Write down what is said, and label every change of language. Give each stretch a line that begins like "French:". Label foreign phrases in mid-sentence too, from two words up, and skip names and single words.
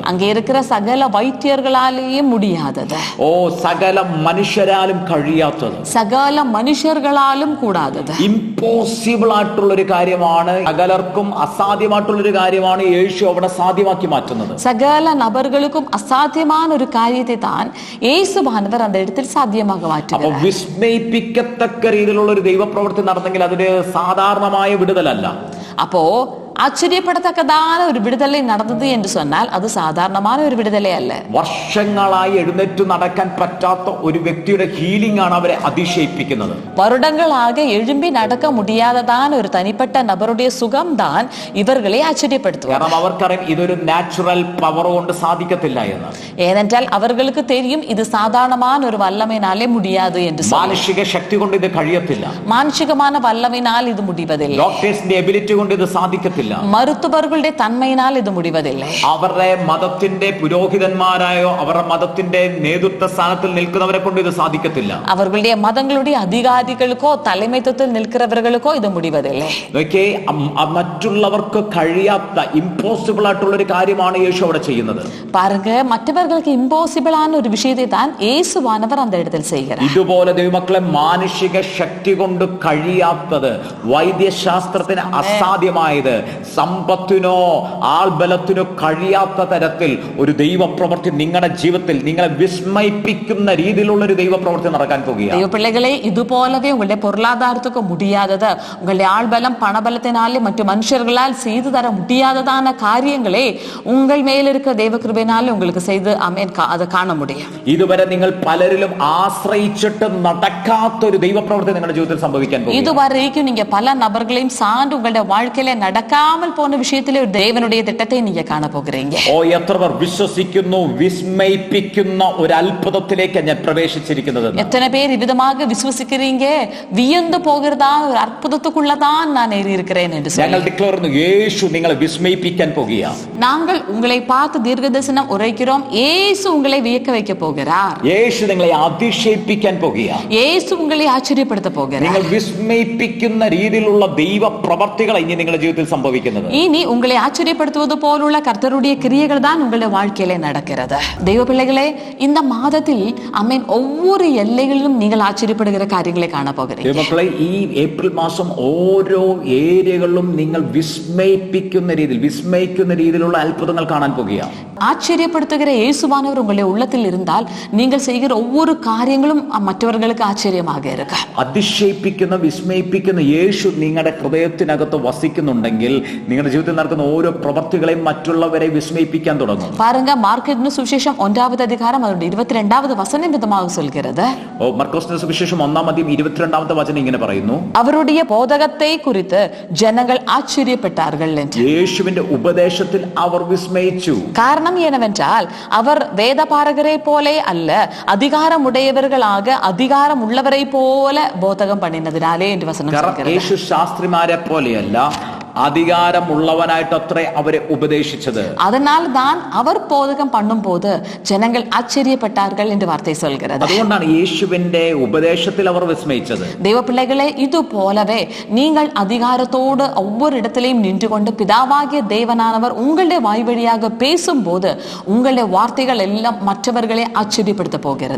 Tamil: அங்கே இருக்கிற சகல வைத்தியர்களாலேயும் முடியாதது,
Malayalam: സകല മനുഷ്യരാലും കഴിയാത്തത്,
Tamil: சகல மனுஷர்களாலும் கூடாதது,
Malayalam: ഇമ്പോസിബിൾ ആയിട്ടുള്ള ഒരു കാര്യമാണ്, സകലർക്കും അസാധ്യമായിട്ടുള്ള ഒരു കാര്യമാണ് യേശു അവിടെ സാധ്യമാക്കി മാറ്റുന്നത്.
Tamil: சகல நபர்களுக்கும் அசாத்தியமான ஒரு காரியத்தை தான் இயேசுவானவர் அந்த இடத்தில் சாத்தியமாக
Malayalam: അപ്പൊ
Tamil: மாற்றுகிறார்.
Malayalam: വിസ്മയിപ്പിക്കത്തക്ക രീതിയിലുള്ള ഒരു ദൈവപ്രവൃത്തി നടന്നെങ്കിൽ അതൊരു സാധാരണമായ വിടുതലല്ല.
Tamil: அப்போ ஆச்சரியப்படத்தக்கதான ஒரு விடுதலை நடந்தது என்று சொன்னால் அது சாதாரணமான ஒரு விடுதலை அல்ல.
Malayalam: വർഷങ്ങളായി എഴുന്നേറ്റ് നടക്കാൻ പറ്റാത്ത ഒരു വ്യക്തിയുടെ ഹീലിംഗ് ആണ് അവരെ അതിശയിപ്പിക്കുന്നത്.
Tamil: வருடங்களாக எழும்பி நடக்க முடியாததான ஒரு தனிப்பட்ட நபருடைய சுகம்தான் இவர்களை ஆச்சரியப்படுத்தும்.
Malayalam: കാരണം അവർക്കറിയാം ഇതൊരു
English: natural power
Malayalam: കൊണ്ട് സാധിക്കത്തില്ല എന്ന്.
Tamil: ஏனென்றால் அவர்களுக்கு தெரியும் இது சாதாரணமான ஒரு வல்லமையினாலே முடியாது என்று.
Malayalam: മാനുഷിക ശക്തി കൊണ്ട് ഇത് കഴിയത്തില്ല.
Tamil: மானுஷிகமான வல்லமையினால் இது முடிவதில்லை.
English: doctor's ability
Malayalam: കൊണ്ട് ഇത് സാധിക്കത്തില്ല.
Tamil: மருத்துவர்களுடைய தன்மையினால் இது முடிவதில்லை.
Malayalam: അവരുടെ മതത്തിന്റെ പുരോഹിതന്മാരായോ അവരുടെ മതത്തിന്റെ നേതൃത്വ സ്ഥാനത്തിൽ നിൽക്കുന്നവരെ കൊണ്ട് ഇത് സാധിക്കത്തില്ല.
Tamil: அவர்களுடைய மதங்களுடைய அதிகாரிகளுக்கோ தலைமைத்துவத்தில் நிற்கிறவர்களுக்கோ இது முடிவதில்லை.
Malayalam: മറ്റുള്ളവർക്ക് കഴിയാത്ത ഇമ്പോസിബിൾ ആയിട്ടുള്ള ഒരു കാര്യമാണ് യേശു അവിടെ ചെയ്യുന്നത്.
Tamil: பாருங்க, மற்றவர்களுக்கு இம்பாசிபிளான ஒரு விஷயத்தை தான் இயேசுவானவர் அந்த இடத்தில் செய்கிறார்.
Malayalam: ഇതുപോലെ ദൈവമക്കളെ, മാനുഷിക ശക്തി കൊണ്ട് കഴിയാത്തത്, വൈദ്യശാസ്ത്രത്തിന് അസാധ്യമായത്, സമ്പത്തിനോ ആൾബലത്തിനോ കഴിയാത്ത തരത്തിൽ ഒരു ദൈവപ്രവൃത്തി നിങ്ങളുടെ ജീവിതത്തിൽ നിങ്ങളെ വിസ്മയിപ്പിക്കുന്ന രീതിയിലുള്ള ഒരു ദൈവപ്രവൃത്തി നടക്കാൻ പോകുകയാണ്.
Tamil: ദൈവപിള്ളകളെ, ഇതുപോലவே உங்களுடைய பொருளாதாரத்துக்கு முடியாதது, உங்களுடைய ஆள்பலம் பணபலத்தினாலே மற்ற மனுஷர்களால் செய்து தர முடியாததான காரியங்களே உங்கள் மேல் இருக்கிற தெய்வ கிருபையினாலே உங்களுக்கு செய்து அதை காண முடியும்.
Malayalam: ഇതുവരെ നിങ്ങൾ പലരിലും ആശ്രയിച്ചിട്ട് നടക്കാത്ത ഒരു ദൈവപ്രവൃത്തി നിങ്ങളുടെ ജീവിതത്തിൽ സംഭവിക്കാൻ പോകുന്നു.
Tamil: இதுவரைக்கும் நீங்க பல நபர்களையும் சார்ந்து உங்களுடைய வாழ்க்கையில நடக்காமல் போன விஷயத்திலே ஒரு தேவனுடைய திட்டத்தை நீங்க காண போகிறீங்க.
Malayalam: എത്ര പേർ വിശ്വസിക്കുന്നു വിസ്മയിപ്പിക്കുന്ന ഒരു അത്ഭുതത്തിലേക്ക് ഞാൻ പ്രവേശിച്ചിരിക്കുന്നത്?
Tamil: எத்தனை பேர் விதமாக விசுவசிக்கிறீங்க, வியந்து போகிறதா ஒரு அற்புதத்துக்குள்ளதான் நான் ஏறி இருக்கிறேன் என்று
Malayalam: ഞങ്ങൾ ഡിക്ലെയർ ചെയ്യുന്നു, യേശു നിങ്ങളെ വിസ്മയിപ്പിക്കാൻ പോകുകയാണ്.
Tamil: நாங்கள் உங்களை பார்த்து தீர்க்கதரிசனம் உரைக்கிறோம், இயேசு உங்களை வியக்க வைக்க போகிறார்.
Malayalam: യേശു നിങ്ങളെ അതിശയിപ്പിക്കാൻ പോകുകയാണ്.
Tamil: இயேசு உங்களை ஆச்சரியப்படுத்த போகிறார்.
Malayalam: നിങ്ങൾ വിസ്മയിപ്പിക്കുന്ന രീതിയിലുള്ള ദൈവ പ്രവർത്തികൾ ഇനി നിങ്ങളുടെ ജീവിതത്തിൽ സംഭവിക്കുന്നത്.
Tamil: இனி உங்களை ஆச்சரியப்படுத்துவது போலுள்ள கர்த்தருடைய கிரியைகள் தான் உங்களுடைய வாழ்க்கையிலே நடக்கிறது. தெய்வ பிள்ளைகளே, இந்த மாதத்தில் அமேன் ஒவ்வொரு எல்லைகளிலும் நீங்கள் ஆச்சரியப்படுகிற காரியங்களை காண போகிறீங்க.
Malayalam: മക്കളെ, ഈ ഏപ്രിൽ മാസം ഓരോ ഏരിയകളിലും നിങ്ങൾ വിസ്മയിപ്പിക്കുന്ന രീതിയിലുള്ള അത്ഭുതങ്ങൾ കാണാൻ പോകുകയാണ്.
Tamil: ஆச்சரியப்படுத்துகிற இயேசுவானவர் உங்களுடைய உள்ளத்தில் இருந்தால் நீங்கள் செய்கிற ஒவ்வொரு காரியங்களும் மற்றவர்களுக்கு ஆச்சரியமாக இருக்கும்.
Malayalam: അതിശയിപ്പിക്കുന്ന വിസ്മയിപ്പിക്കുന്ന യേശു നിങ്ങളുടെ ഹൃദയത്തിനകത്ത് വസിക്കുന്നുണ്ടെങ്കിൽ നിങ്ങളുടെ ജീവിതത്തിൽ നടക്കുന്ന ഓരോ പ്രവർത്തികളെയും മറ്റുള്ളവരെ വിസ്മയിപ്പിക്കാൻ തുടങ്ങും.
Tamil: பாருங்க, மார்க்கெட்னு சுவிசேஷம் 1வது அதிகாரம் அதோட 22வது வசனம் விதமாக சொல்கிறது.
Malayalam: മർക്കോസിന്റെ സുവിശേഷം 1-ാം അധ്യായം 22ാമത്തെ വചനം ഇങ്ങനെ പറയുന്നു,
Tamil: அவருடைய போதகத்தை குறித்து ஜனங்கள் ஆச்சரியப்பட்டார்கள் என்று.
Malayalam: യേശുവിന്റെ ഉപദേശത്തിൽ അവർ വിസ്മയിച്ചു.
Tamil: காரணம் என்னவென்றால் அவர் வேதபாரகரை போலே அல்ல, அதிகாரம் உடையவர்களாக அதிகாரம் உள்ளவரை போல போதகம் பண்ணினதினாலே என்று வசனம் சொல்கிறது.
Malayalam: യേശു ശാസ്ത്രിമാരെ പോലെയല്ല, അധികാരമുള്ളവനായിട്ടത്രേ അവരെ ഉപദേശിച്ചത്.
Tamil: அதனால் தான் அவர் போதகம் பண்ணும்போது ஜனங்கள் ஆச்சரியப்பட்டார்கள் என்று வார்த்தை சொல்கிறது.
Malayalam: അതുകൊണ്ടാണ് യേശുവിന്റെ ഉപദേശത്തിൽ അവർ വിസ്മയിച്ചത്.
Tamil: தெய்வ பிள்ளைகளே, இது போலவே நீங்கள் அதிகாரத்தோடு ஒவ்வொரு இடத்திலையும் நின்று கொண்டு பிதாவாகிய தேவனானவர் உங்களுடைய வாய் வழியாக பேசும்போது உங்களுடைய வார்த்தைகள் எல்லாம் மற்றவர்களை ஆச்சரியப்படுத்த போகிறது.